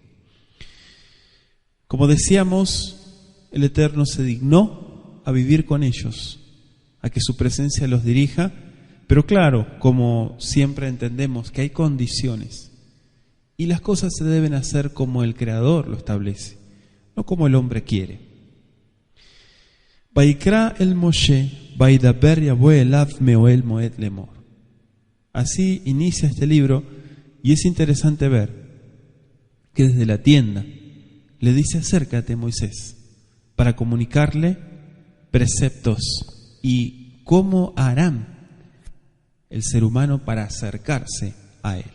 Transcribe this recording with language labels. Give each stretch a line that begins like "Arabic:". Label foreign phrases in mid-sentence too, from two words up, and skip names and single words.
Spanish: Como decíamos, el Eterno se dignó a vivir con ellos, a que su presencia los dirija, pero claro, como siempre entendemos que hay condiciones y las cosas se deben hacer como el Creador lo establece, no como el hombre quiere.
Hebrew: ויקרא אל משה וידבר יהוה אליו מאהל מועד לאמר.
Spanish: Así inicia este libro y es interesante ver que desde la tienda le dice: acércate, Moisés, para comunicarle preceptos y cómo harán el ser humano para acercarse a él.